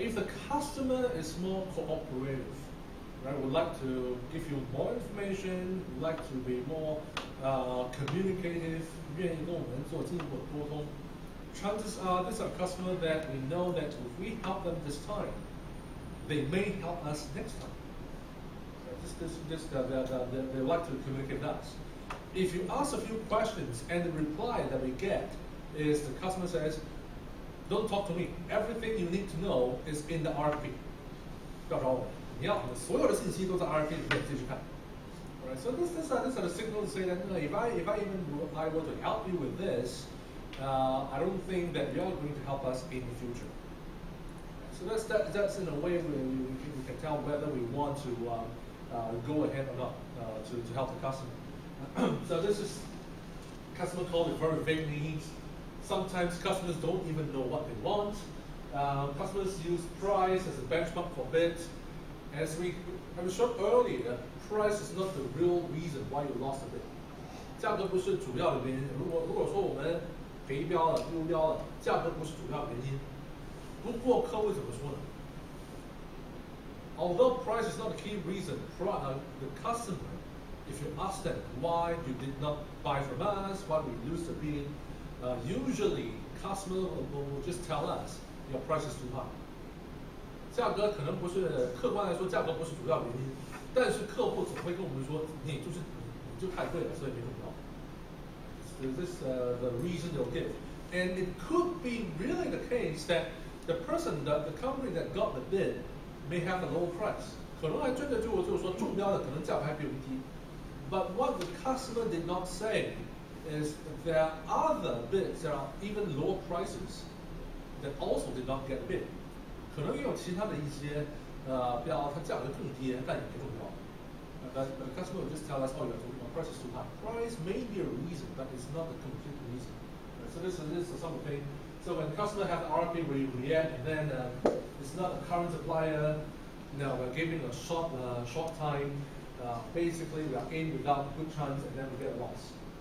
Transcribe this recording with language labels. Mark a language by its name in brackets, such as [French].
[English] If the customer is more cooperative, right, would like to give you more information, would like to be more communicative, [Chinese] 愿意跟我们做进一步的沟通, [English] chances are this is a customer that we know that if we help them this time, they may help us next time. They like to communicate with us. If you ask a few questions and the reply that we get is the customer says, don't talk to me. Everything you need to know is in the RFP. [Chinese] 不要找我，你要的所有的信息都在 RFP 里面，继续看。 [English] Alright, so this is a signal to say that if I were to help you with this, I don't think that you are going to help us in the future. So that's in a way we can tell whether we want to go ahead or not to help the customer. So this is customer call it very vague needs. Sometimes customers don't even know what they want. Customers use price as a benchmark for bids. As we showed earlier, price is not the real reason why you lost a bid. [Chinese] 价格不是主要的原因。如果说我们肥标了、丢标了，价格不是主要原因。不过客户怎么说呢？ [English] Although price is not the key reason, the customer, if you ask them why you did not buy from us, why we lose the bid, usually customer will just tell us your price is too high. [Chinese] 价格可能不是客观来说，价格不是主要原因，但是客户总会跟我们说，你就太贵了，所以没用到。 [English] This is the reason they'll give, and it could be really the case that the person, the company that got the bid, may have a lower price. [Chinese] 可能还真的就是说中标的可能价格还比我们低。 [English] But what the customer did not say is there are other bids that are even lower prices that also did not get bid. [Chinese] 可能也有其他的一些标，它价格更低，但也没中标。 [English] But the customer will just tell us, oh, your price is too high. Price may be a reason, but it's not the complete reason. So this is something. So when the customer has RFP, we react, and then it's not a current supplier. No, we're giving a short time. Basically, we are in without good chance, and then we get a loss.